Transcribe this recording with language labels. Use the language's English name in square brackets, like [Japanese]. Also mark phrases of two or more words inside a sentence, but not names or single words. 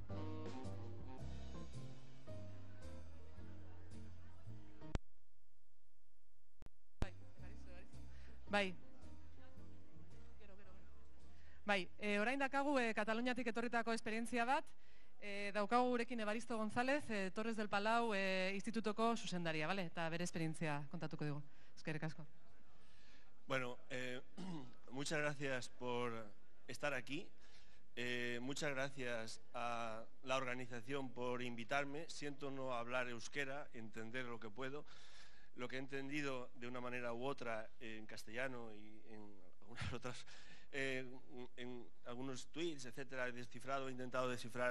[Basque] Bai. Bai, orain dakagu Kataluniatik etorritako esperientzia bat, daukagu gurekin Evaristo González, Torres del Palau institutoko zuzendaria, vale? Eta bere esperientzia kontatuko digu. Eskerrik asko. Bueno, [Spanish] muchas gracias por estar aquí. Muchas gracias a la organización por invitarme. Siento no hablar euskera, entender lo que puedo. Lo que he entendido de una manera u otra en castellano y en algunas otras, en algunos tweets, etcétera, he descifrado, he intentado descifrar.